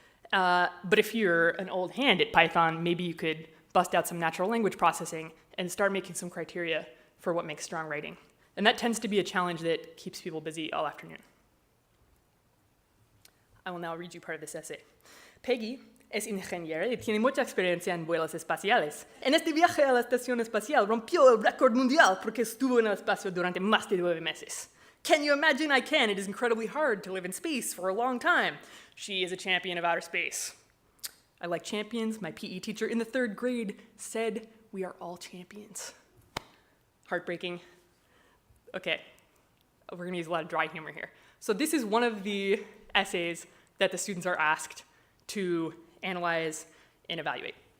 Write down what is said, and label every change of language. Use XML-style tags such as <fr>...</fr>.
<en>But if you're an old hand at Python, maybe you could bust out some natural language processing and start making some criteria for what makes strong writing. And that tends to be a challenge that keeps people busy all afternoon. I will now read you part of this essay.</en> <es>Peggy es ingeniera y tiene mucha experiencia en vuelos espaciales. En este viaje a la estación espacial rompió el récord mundial porque estuvo en el espacio durante más de 9 meses.</es> <en>Can you imagine? I can. It is incredibly hard to live in space for a long time. She is a champion of outer space. I like champions. My PE teacher in the 3rd grade said, we are all champions. Heartbreaking. Okay, we're going to use a lot of dry humor here. So this is one of the essays that the students are asked to analyze and evaluate.</en>